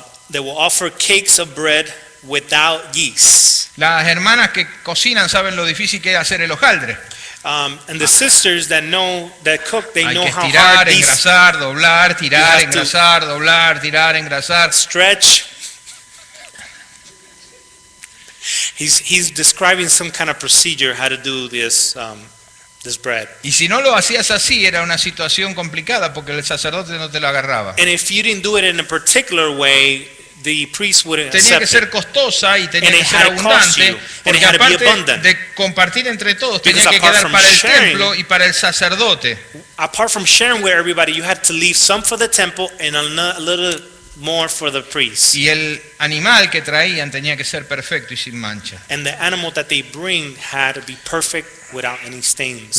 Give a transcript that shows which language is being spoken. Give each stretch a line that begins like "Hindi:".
English: They will offer cakes of bread without yeast.
Spanish: Las hermanas que cocinan saben lo difícil que es hacer el hojaldre.
English: And the sisters that cook, they
Spanish: Hay
English: know
Spanish: que
English: how
Spanish: estirar,
English: hard these
Spanish: engrasar, doblar,
English: You
Spanish: tirar,
English: have to-
Spanish: engrasar, doblar, tirar, engrasar.
English: stretch. He's describing some kind of procedure how to do this bread.
Spanish: Y si no lo hacías así, era una situación complicada porque el sacerdote no te lo agarraba.
English: And if you didn't do it in a particular way, the priest wouldn't
Spanish: Tenía que
English: accept
Spanish: ser
English: it.
Spanish: costosa y tenía
English: And
Spanish: que
English: it
Spanish: ser
English: had to cost
Spanish: abundante,
English: you, and it
Spanish: porque
English: had to be
Spanish: aparte
English: abundant.
Spanish: de compartir entre todos, tenía
English: Because
Spanish: que
English: apart
Spanish: quedar
English: from
Spanish: para el
English: sharing-
Spanish: templo y para el sacerdote.
English: Apart from sharing with everybody, you had to leave some for the temple and a little more for the priest.
Spanish: Y el animal que traían tenía que ser perfecto y sin mancha.
English: And the animal that they bring had to be perfect without any stains.